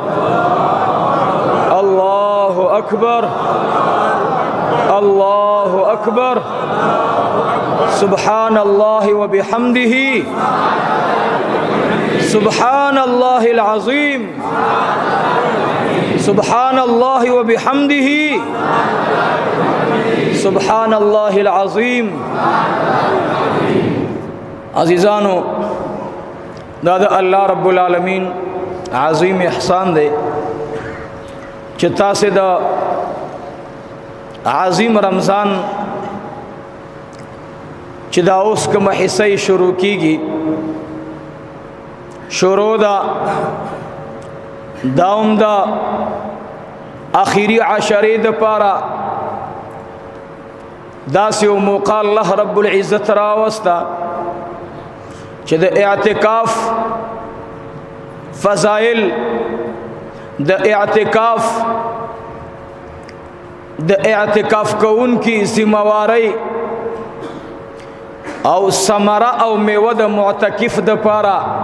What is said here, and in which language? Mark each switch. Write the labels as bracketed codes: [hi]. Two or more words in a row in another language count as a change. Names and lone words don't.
[ar] الله أكبر الله أكبر سبحان الله وبحمده سبحان الله العظيم سبحان الله وبحمده سبحان الله العظیم. [ps] عزیزانو دا [ar] اللہ رب العالمین [ps] عظیم احسان دے چې تاسې دا عظیم رمضان چې دا اوس کومه حصہ شروع کیږي شروع دا داوم دا آخری عشرې د پاره داسې یو موقع [ar] الله رب العزت [ps] راوستا چې د اعتکاف فضائل د اعتکاف کون کی ذمہواری او ثمره او میوه د معتکف د پاره.